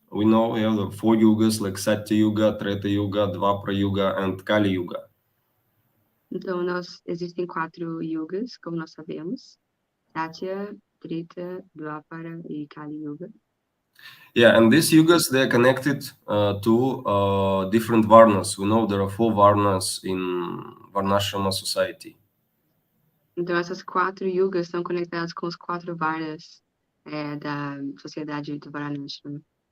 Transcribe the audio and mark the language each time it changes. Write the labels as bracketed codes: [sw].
[en] We know we have the 4 yugas like Satya Yuga, Treta Yuga, Dvapara Yuga, and Kali Yuga. [pt] Então, existem 4 yugas, como nós sabemos: Satya, Treta, Dvapara e Kali Yuga. [en] Yeah, and these yugas, they're connected to different varnas. We know there are 4 varnas in Varnashrama society. [pt] Então, essas 4 yugas estão conectadas com os 4 varnas da sociedade do Varnashrama.